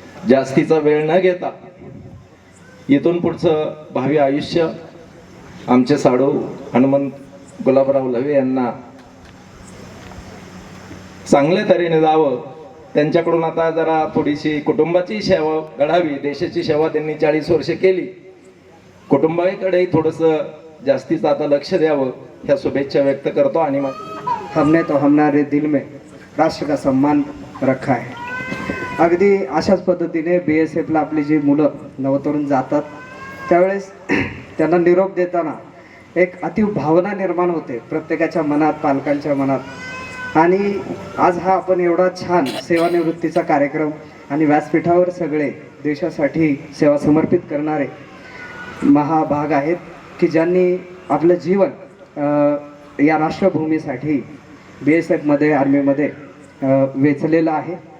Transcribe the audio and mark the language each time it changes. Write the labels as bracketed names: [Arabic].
[Marathi] जास्तीचा वेळ न घेता इथून पुढचं भावी आयुष्य आमचे साडू हनुमंत गुलाबराव लवे यांना चांगल्या तऱ्हेने जावं. त्यांच्याकडून आता जरा थोडीशी कुटुंबाची सेवा घडावी. देशाची सेवा त्यांनी 40 वर्ष केली. कुटुंबाकडेही थोडंसं जास्तीचं आता लक्ष द्यावं ह्या शुभेच्छा व्यक्त करतो. आणि [Hindi] हमने तो हमारे दिल में राष्ट्र का सम्मान रखा है. [Marathi] अगदी अशाच पद्धतीने BSFला आपली जी मुलं नवतरुण जातात त्यावेळेस त्यांना निरोप देताना एक अतीव भावना निर्माण होते प्रत्येकाच्या मनात, पालकांच्या मनात. आणि आज हा आपण एवढा छान सेवानिवृत्तीचा कार्यक्रम आणि व्यासपीठावर सगळे देशासाठी सेवा समर्पित करणारे महाभाग आहेत की ज्यांनी आपलं जीवन या राष्ट्रभूमीसाठी BSFमध्ये, आर्मीमध्ये वेचलेलं आहे.